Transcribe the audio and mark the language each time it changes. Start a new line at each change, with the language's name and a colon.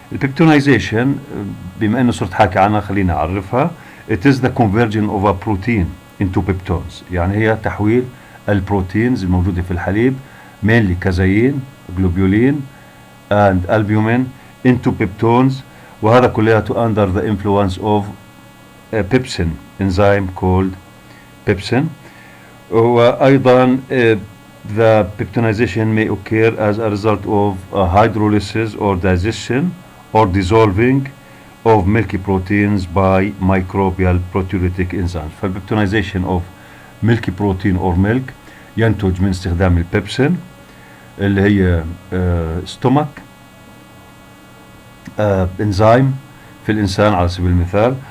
Arabic: البيبتونايزيشن بما انه صرت حاكي عنها خلينا اعرفها.
English: It is the conversion of a protein into peptones.
Arabic: يعني هي تحويل البروتينز الموجودة في الحليب
English: mainly casein, globulin and albumin into peptones,
Arabic: وهذا كلياته
English: under the influence of a pepsin enzyme called pepsin.
Arabic: وأيضا
English: the peptonization may occur as a result of hydrolysis or digestion or dissolving of milky proteins by microbial proteolytic enzymes.
Arabic: فالpeptonization
English: of milky protein or milk
Arabic: ينتج من استخدام البيبسين اللي هي
English: stomach enzyme
Arabic: في الإنسان على سبيل المثال.